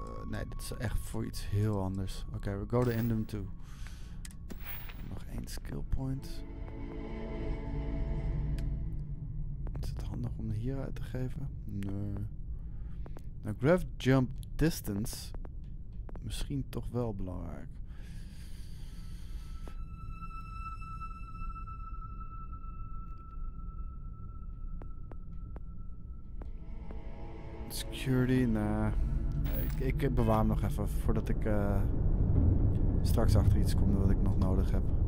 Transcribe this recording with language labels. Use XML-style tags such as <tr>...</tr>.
<nl>Nee, dit is echt voor iets heel anders. Oké,</nl> <en>we go to Endem 2.</en> <nl>Nog één skill point. Is het handig om hier uit te geven? Nee. Nou, graph jump distance. Misschien toch wel belangrijk. Security, nah. Ik bewaar hem nog even voordat ik straks achter iets kom wat ik nog nodig heb.</nl>